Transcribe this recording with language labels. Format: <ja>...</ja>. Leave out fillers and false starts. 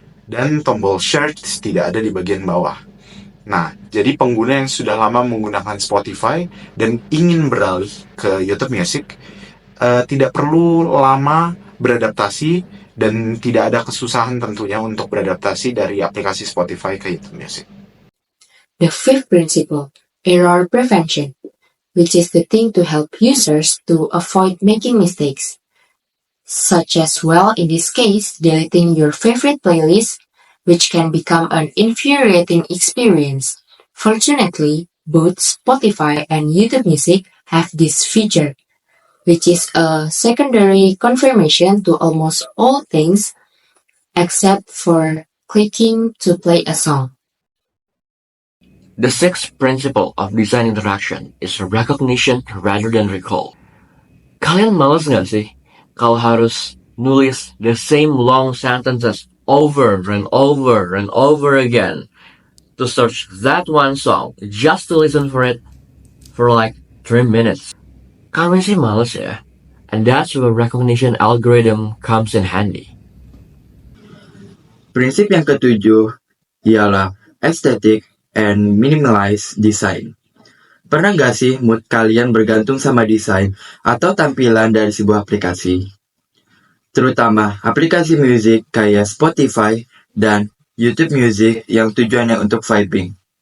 <id>Dan tombol search tidak ada di bagian bawah. Nah, jadi pengguna yang sudah lama menggunakan Spotify dan ingin beralih ke YouTube Music tidak perlu lama beradaptasi dan tidak ada kesusahan tentunya untuk beradaptasi dari aplikasi Spotify ke YouTube Music.</id> <en>The fifth principle, error prevention, which is the thing to help users to avoid making mistakes, such as, well, in this case, deleting your favorite playlist, which can become an infuriating experience. Fortunately, both Spotify and YouTube Music have this feature, which is a secondary confirmation to almost all things except for clicking to play a song. The sixth principle of design interaction is recognition rather than recall.</en> <id>Kalian males nggak sih kalau harus nulis</id> <en>the same long sentences over and over and over again to search that one song just to listen for it for like 3 minutes?</en> <id>Kami sih males ya,</id> <en>and that's where recognition algorithm comes in handy.</en> <id>Prinsip yang ketujuh ialah</id> <en>aesthetic and minimalize design.</en> <id>Pernah nggak sih mood kalian bergantung sama desain atau tampilan dari sebuah aplikasi? Terutama aplikasi musik kayak Spotify dan YouTube Music yang tujuannya untuk vibing.</id>